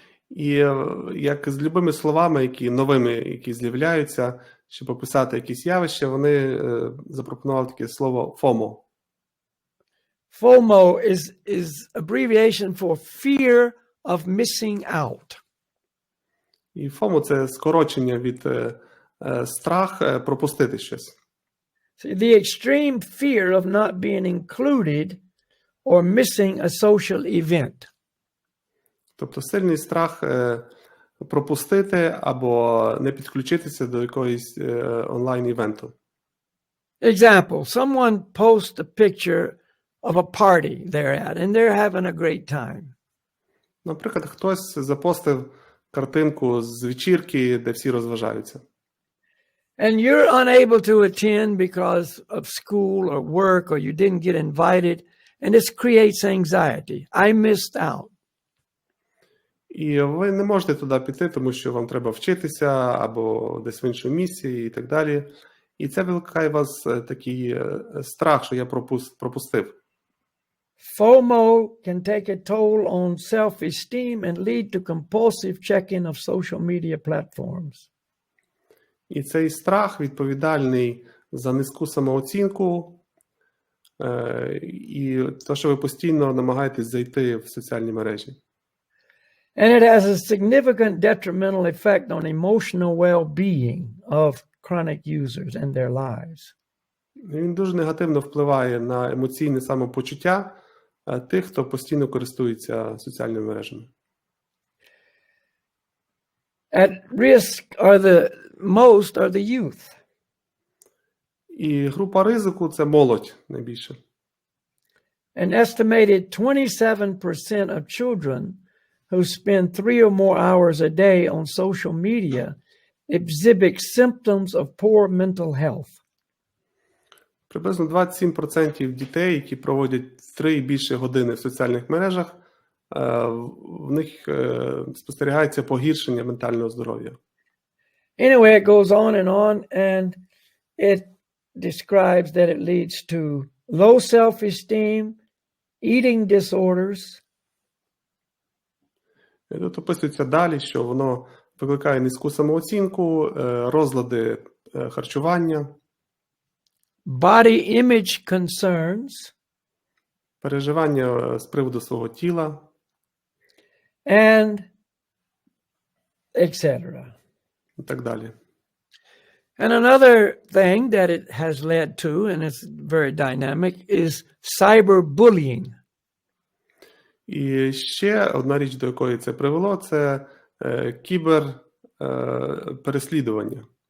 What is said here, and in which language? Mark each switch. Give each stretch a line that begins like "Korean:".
Ukrainian: І як з любими словами, новими, які з'являються, щоб описати якісь явища, вони запропонували таке слово FOMO.
English: FOMO is abbreviation for fear of missing out.
Ukrainian: І FOMO – це скорочення від страх пропустити щось.
English: See, the extreme fear of not being included or missing a social event.
Ukrainian: Тобто сильний страх пропустити або не підключитися до якогось онлайн-івенту.
English: Example, someone posts a picture of a party they're at, and they're having a great time.
Ukrainian: Наприклад, хтось запостив картинку з вечірки, де всі розважаються.
English: And you're unable to attend because of school or work, or you didn't get invited, and this creates anxiety. I missed out.
Ukrainian: І ви не можете туди піти, тому що вам треба вчитися або десь в іншому місці і так далі. І це викликає у вас такий страх, що я пропустив.
English: FOMO can take a toll on self-esteem and lead to compulsive checking of social media platforms.
Ukrainian: І цей страх відповідальний за низьку самооцінку і те, що ви постійно намагаєтесь зайти в соціальні мережі.
English: And it has a significant detrimental effect on emotional well-being of chronic users and their lives.
Ukrainian: Він дуже негативно впливає на емоційне самопочуття тих, хто постійно користується соціальними мережами.
English: At risk are the youth.
Ukrainian: І група ризику – це молодь найбільше.
English: An estimated 27% of children who spend 3 or more hours a day on social media exhibit symptoms of poor mental health.
Ukrainian: Приблизно 27% дітей, які проводять 3 і більше години в соціальних мережах, в них спостерігається погіршення ментального здоров'я.
English: Anyway, it goes on, and it describes that it leads to low self-esteem, eating disorders.
Ukrainian: Тут описується далі, що воно викликає низьку самооцінку, розлади харчування,
English: body image concerns,
Ukrainian: переживання з приводу свого тіла,
English: and etc.
Ukrainian: і так далі.
English: And another thing that it has led to, and it's very dynamic, is cyberbullying.
Ukrainian: І ще одна річ, до якої це привело, це кіберпереслідування.